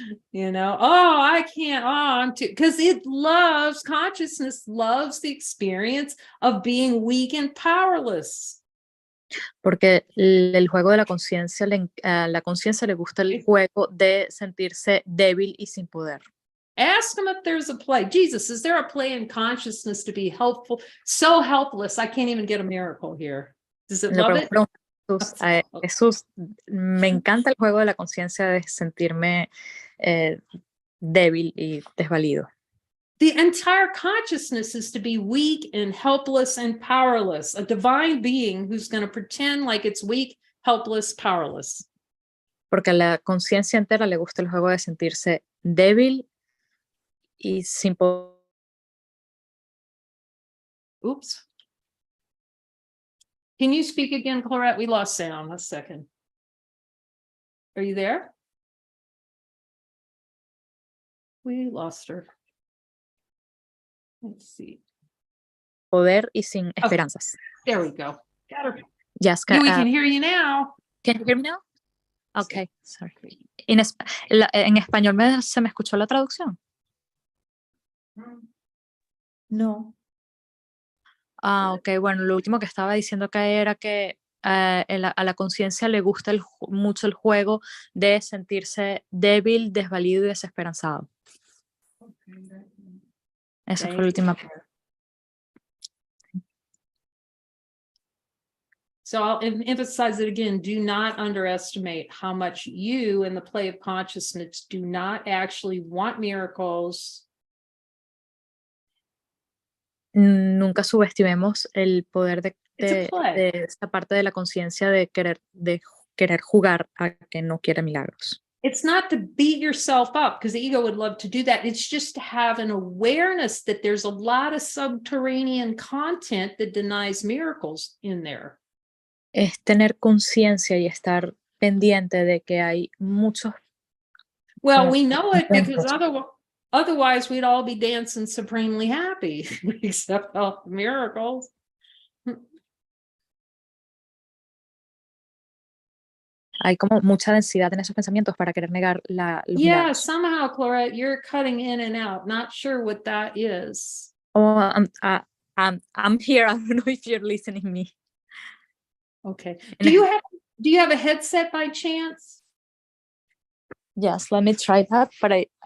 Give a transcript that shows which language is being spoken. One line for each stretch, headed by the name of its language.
English: You know, oh, I can't, I'm too, because it loves, consciousness loves the experience of being weak and powerless.
Spanish: Porque el juego de la conciencia, la conciencia le gusta el juego de sentirse débil y sin poder.
English: Ask him if there's a play. Jesus, is there a play in consciousness to be helpful? So helpless, I can't even get a miracle here. Does it love it?
Spanish: Jesús, me encanta el juego de la conciencia de sentirme débil y desvalido.
English: The entire consciousness is to be weak and helpless and powerless, a divine being who's going to pretend like it's weak, helpless, powerless.
Spanish: Porque a la conciencia entera le gusta el juego de sentirse débil y sin poder.
English: Oops. Can you speak again, Clarette? We lost sound. A second. Are you there? We lost her. Let's see.
Spanish: Poder y sin esperanzas.
English: There we go. Got her. Yes, we can hear you now. Can you hear me now? Okay, sorry.
Spanish: En español ¿se me escuchó la traducción? No. Ok, bueno, lo último que estaba diciendo acá era que a la conciencia le gusta mucho el juego de sentirse débil, desvalido y desesperanzado. Esa fue la última parte.
English: So I'll emphasize it again. Do not underestimate how much you in the play of consciousness do not actually want miracles.
Spanish: Nunca subestimemos el poder de esta parte de la conciencia de querer jugar a que no quiere milagros.
English: It's not to beat yourself up, because the ego would love to do that. It's just to have an awareness that there's a lot of subterranean content that denies miracles in there.
Spanish: Es tener conciencia y estar pendiente de que hay muchos.
English: Well, we know it because otherwise we'd all be dancing supremely happy, except all the miracles.
Spanish: Hay como mucha densidad en esos pensamientos para querer negar los milagros.
English: Somehow, Clarette, you're cutting in and out. Not sure what that is. Oh, I'm here. I don't know if you're listening to me. Okay. Do you have a headset by chance? Yes, let me try that. But